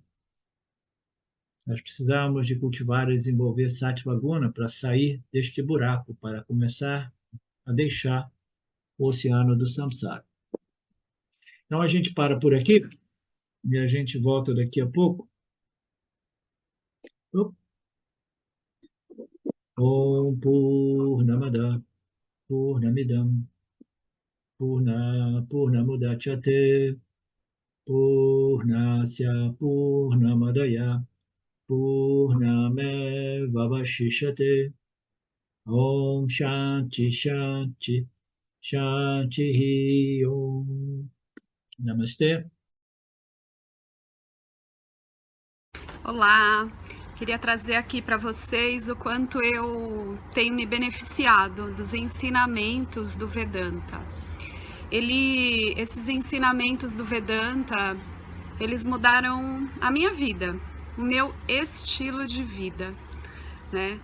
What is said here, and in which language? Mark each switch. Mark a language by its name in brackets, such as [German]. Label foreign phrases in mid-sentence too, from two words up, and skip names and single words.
[Portuguese] Nós precisamos de cultivar e desenvolver Sattva Guna para sair deste buraco, para começar a deixar o oceano do samsara. Então a gente para por aqui e a gente volta daqui a pouco. [Sanskrit] ॐ पूर्णमद पूर्णमिदम् पूर्णमुदच्यते पूर्णस्य पूर्णमादय पूर्णमेवावशिषते ॐ शान्ति शान्ति शान्ति ॐ. [Portuguese] Namastê. Olá, queria trazer aqui para vocês o quanto eu tenho me beneficiado dos ensinamentos do Vedanta. Esses ensinamentos do Vedanta, eles mudaram a minha vida, o meu estilo de vida, né?